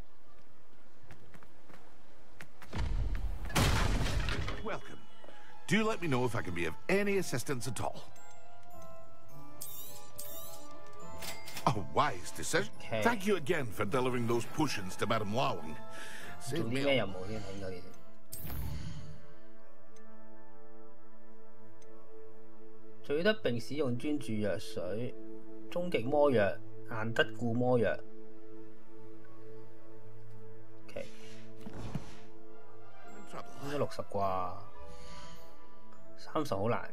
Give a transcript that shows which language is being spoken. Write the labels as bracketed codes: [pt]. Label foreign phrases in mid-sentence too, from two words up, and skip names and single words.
[en] Welcome. Do let me know if I can be of any assistance at all. A wise decision. Okay. Thank you again for delivering those potions to Madame Lawing. Save me. [yue] 取得並使用專注藥水，終極魔藥、硬德固魔藥。OK， 應該60啩，30好難喎。